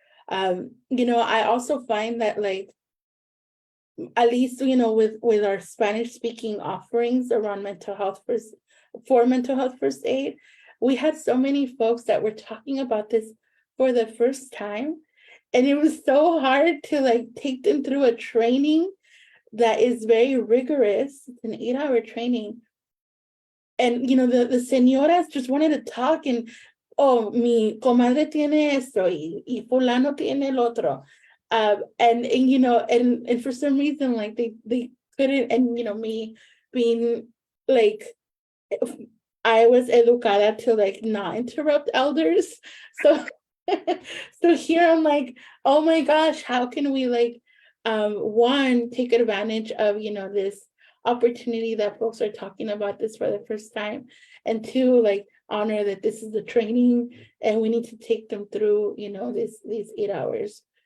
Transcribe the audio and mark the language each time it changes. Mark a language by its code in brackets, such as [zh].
[en] I also find that, like, at least, with our Spanish speaking offerings around mental health for mental health first aid, we had so many folks that were talking about this for the first time. And it was so hard to like take them through a training that is very rigorous. It's an 8-hour training. And the señoras just wanted to talk and, oh, [es] mi comadre tiene esto y fulano tiene el otro. [en] And for some reason, like they couldn't, and me being like, I was educada to like not interrupt elders. So so here I'm like, oh my gosh, how can we like one, take advantage of this opportunity that folks are talking about this for the first time, and two, like honor that this is the training and we need to take them through these 8 hours.